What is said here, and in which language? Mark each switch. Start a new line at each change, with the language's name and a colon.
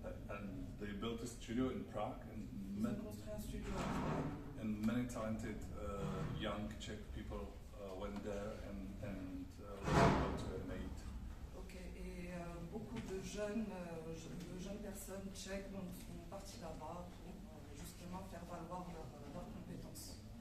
English: And they built a studio in Prague,
French: Ils ont construit un studio à Prague.
English: and many talented young Czech people went there and learned how to animate.
French: Ok, et beaucoup de jeunes personnes tchèques donc, sont parties là-bas pour justement faire valoir leurs compétences.